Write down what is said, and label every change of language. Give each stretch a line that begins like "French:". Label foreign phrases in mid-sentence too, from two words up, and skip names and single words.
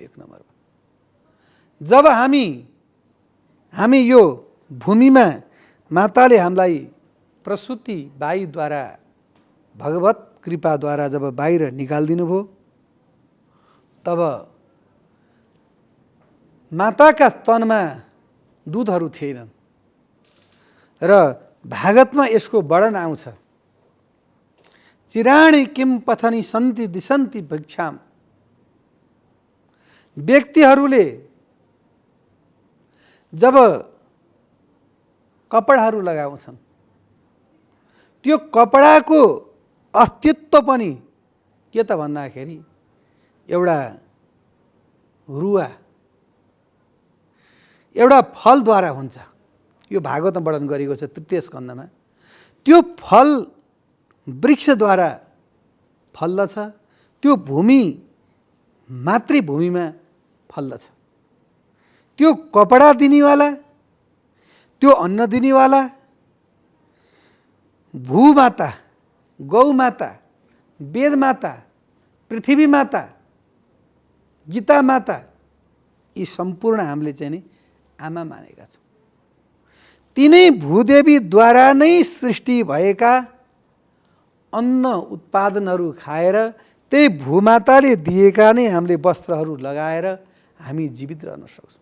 Nepali: एक नम्बरमा जब हामी यो भूमिमा माताले हामीलाई प्रसूति बाईद्वारा भगवत कृपाद्वारा जब बाहिर निकालिदिनु भयो, तब माताका तनमा दुधहरू थिएनन् र भागवतमा यसको वर्णन आउँछ।
Sanskrit: चिराणी किम पथनी सन्ति दिसन्ति भिक्षाम।
Nepali: व्यक्तिहरूले जब कपडाहरू लगाउँछन् त्यो कपडाको अस्तित्व पनि के त भन्दाखेरि एउटा रुवा, एउटा फलद्वारा हुन्छ। यो भागवतमा वर्णन गरिएको छ 3 स्कन्धमा। त्यो फल वृक्षद्वारा फल्दछ, त्यो भूमि मातृभूमिमा फल्दछ। त्यो कपडा दिनेवाला, त्यो अन्न दिनेवाला भूमाता, गौमाता, वेदमाता, पृथ्वी माता, गीता माता, यी सम्पूर्ण हामीले चाहिँ नि आमा मानेका छौँ। तिनै भूदेवीद्वारा नै सृष्टि भएका अन्न उत्पादनहरू खाएर त्यही भूमाताले दिएका नै हामीले वस्त्रहरू लगाएर हामी जीवित रहन सक्छौँ।